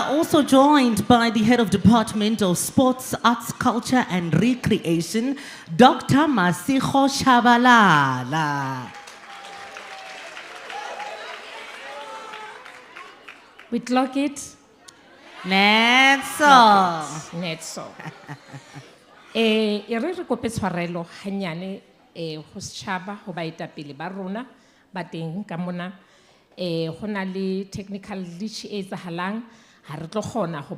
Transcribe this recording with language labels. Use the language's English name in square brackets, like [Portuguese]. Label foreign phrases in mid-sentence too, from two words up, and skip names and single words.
[English] also joined by the head of Department of Sports, Arts, Culture and Recreation, Dr. Masiho Shabalala. We clock it. Netso. Netso. [Southern Sotho] E re kope tshwarelo hanyane ho setjhaba ho baetapele ba rona ba teng ka mona ho na le [English] technical glitch [Southern Sotho] e etsahalang ha re tlo kgona ho